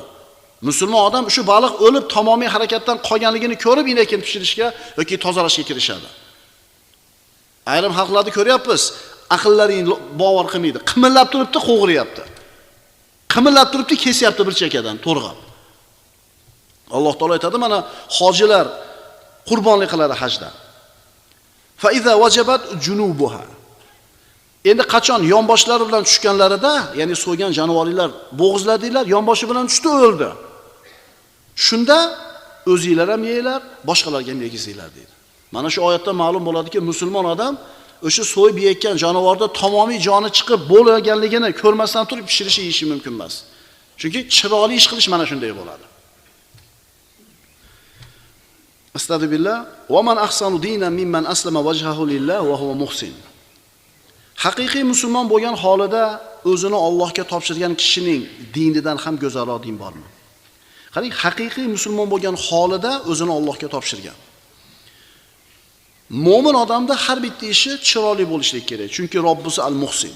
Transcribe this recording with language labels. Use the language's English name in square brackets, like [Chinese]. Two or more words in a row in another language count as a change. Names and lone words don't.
[Uzbek] Musulmon odam shu baliq o'lib tamomiy harakatdan qolganligini ko'rib inakin pishirishga yoki tozalashga kirishadi. Ayrim xalqlarni ko'ryapmiz, aqllaring bovar qilmaydi. Qimillab turibdi, qo'g'riyapti. Qimillab turibdi, kesyapti bir chekadan to'rg'ab. Alloh taolo aytadi, mana hojilar qurbonlik qiladi hajda. [Arabic] فإذا وجبت جنوبها. [Uzbek] Endi qachon yonboshlari bilan tushganlarida, ya'ni so'ygan jonivorlar bo'g'izladilar, yonboshi bilan tushdi, o'ldi. Shunda o'zingizlar ham yeylar, boshqalarga ham yegizinglar deydi. Mana shu oyatdan ma'lum bo'ladiki, musulmon odam o'sha so'yib yeyotgan jonivorda tamomiy joni chiqib bo'lganligini ko'rmasdan turib pishirishi yeyishi mumkin emas. Chunki chiroyli ish qilish mana shunday bo'ladi. Astagfirullah. [Arabic] ومن أحسن دينا ممن أسلم وجهه لله وهو محسن. [Uzbek] Haqiqiy musulmon bo'lgan holida o'zini Allohga topshirgan kishining dinidan ham go'zalroq din bormi? Qarang, haqiqiy musulmon bo'lgan holida o'zini Allohga topshirgan. Mo'min odamda har bitta ishi chiroyli bo'lishi kerak, chunki Robbisi al-Muhsin.